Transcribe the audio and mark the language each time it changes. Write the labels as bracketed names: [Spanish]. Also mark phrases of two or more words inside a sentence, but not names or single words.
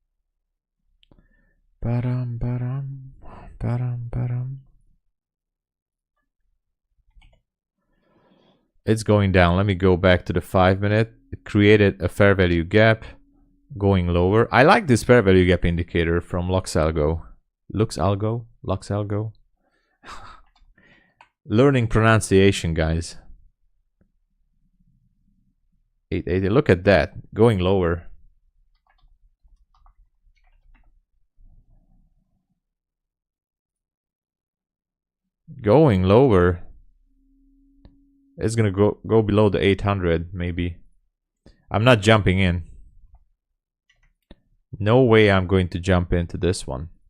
[English] Ba-dum, ba-dum, ba-dum, ba-dum. It's going down. Let me go back to the 5-minute. It created a fair value gap going lower. I like this fair value gap indicator from Luxalgo. Luxalgo. Learning pronunciation, guys. 880. Look at that, going lower. Going lower. It's gonna go below the 800 maybe. I'm not jumping in. No way I'm going to jump into this one.